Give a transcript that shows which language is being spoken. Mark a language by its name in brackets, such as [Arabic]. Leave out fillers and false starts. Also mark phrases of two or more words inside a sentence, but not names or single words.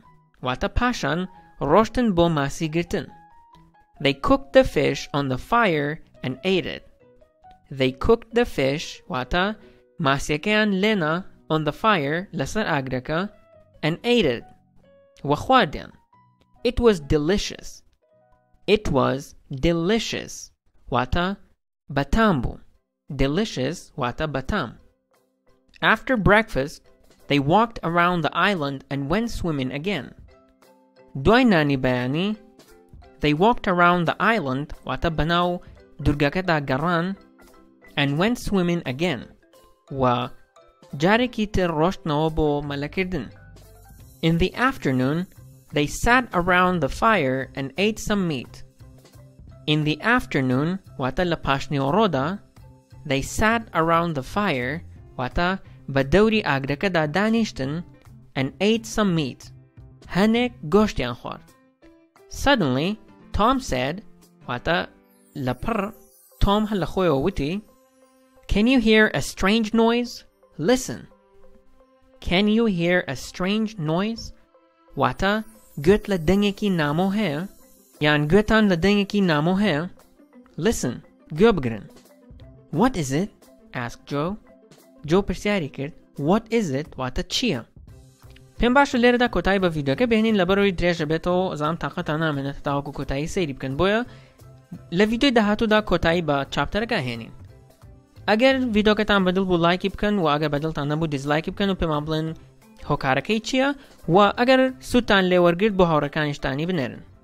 [Central Kurdish] واتە پاشان ڕۆشتن بۆ ماسی گرتن. [English] They cooked the fish on the fire and ate it. They cooked the fish [Central Kurdish] واتە ماسیەکەیان لێنە [English] on the fire [Central Kurdish] لەسەر ئاگرەکە [English] and ate it. [Central Kurdish] و خواردیان. [English] It was delicious. It was delicious. [Central Kurdish] واتە بەتام بوو. Delicious واتە بەتام. [English] After breakfast, they walked around the island and went swimming again. [Central Kurdish] دوای نانی بەیانی [English] they walked around the island [Central Kurdish] واتە بەناو دوورگەکەدا گەڕان [English] and went swimming again. [Central Kurdish] و جارێکی تر ڕۆشتنەوە بۆ مەلەکردن. [English] In the afternoon, they sat around the fire and ate some meat. In the afternoon [Central Kurdish] واتە لە پاشنیوەڕۆدا [English] they sat around the fire [Central Kurdish] واتە بە دەوری ئاگرەکەدا دانیشتن [English] and ate some meat. [Central Kurdish] هەنێک گۆشتیان خوارد. [English] Suddenly, Tom said [Central Kurdish] واتە لەپڕ تۆم هەر لە خۆیەوە وتی [English] Can you hear a strange noise? Listen. Can you hear a strange noise? [Central Kurdish] واتە گوێت لە دەنگێکی نامۆ هەیە یان گوێتان لە دەنگێکی نامۆ هەیە؟ Listen. گوێ بگرن. [English] What is it? [Central Kurdish] asked Joe. Joe پرسیاری کرد. [English] What is it? [Central Kurdish] واتە چییە؟ پێم باشە لێرەدا کۆتایی بە ڤیدیۆکە بێنین لەبەرەوەی درێژە بێتەوە زانم تاقەتان نامێنێت تاوەکو کۆتایی سەیری بکەن بۆیە لە ڤیدیۆی داهاتوودا کۆتایی بە چاپتەرەکە هێنین. ئەگەر ڤیدیۆکەتان بەدڵ بوو لایکی بکەن و ئەگەر بەدڵتان نەبوو دیزلایکی بکەن و پێمان بڵێن هۆکارەکەی چییە و ئەگەر سوودتان لێوەرگرت بۆ هاوڕێکانیشتانی بنێرن.